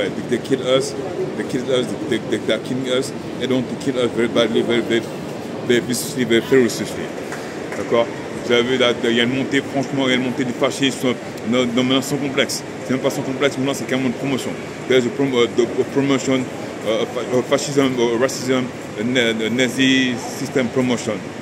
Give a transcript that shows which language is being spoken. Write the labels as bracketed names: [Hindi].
[English] They kill us. They're killing us. They don't kill us very badly, very viciously, very ferociously. [French] D'accord? Vous avez vu, il y a une montée, franchement, il y a une montée du fascisme maintenant sans complexe. C'est même pas sans complexe, maintenant c'est carrément une promotion. [English] There's a promotion of fascism, racism, Nazi system promotion.